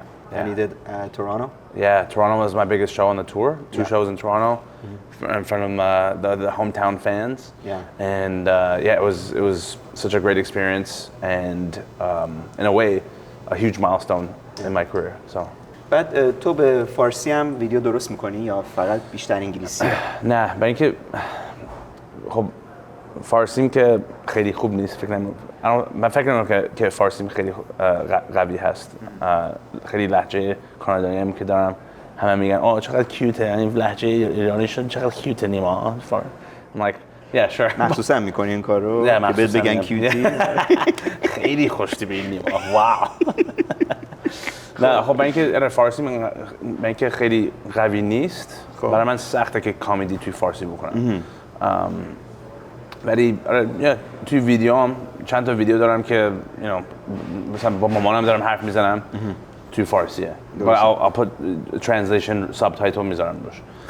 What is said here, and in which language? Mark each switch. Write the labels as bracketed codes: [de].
[en] And you did Toronto? Yeah, Toronto was my biggest show on the tour. 2 shows in Toronto in front of the hometown fans. And it was such a great experience and in a way a huge milestone in my career. So. [fa] بعد تو به فارسی هم ویدیو درست میکنی یا فقط بیشتر انگلیسیه؟ نه، برای اینکه خب فارسیم که خیلی خوب نیست، من فکر نمی‌کنم که فارسیم خیلی قوی هست. خیلی لهجه کانادایی هم که دارم همه میگن چقدر کیوته، یعنی لهجه ایرانیشون چقدر کیوته نیما. [en] I'm like yeah sure. [fa] محسوس هم میکنی این کار رو که بهت بگن کیوتی؟ خیلی خوش‌طبعی نیما. واو. نه خب اینکه فارسی من اینکه خیلی قوی نیست، برای من سخته که کمدی توی فارسی بکنم. ولی توی ویدیوام چند تا ویدیو دارم که مثلا با مامانم دارم حرف میزنم توی فارسیه. [en] But I'll put translation subtitle [fa] میذارم روش.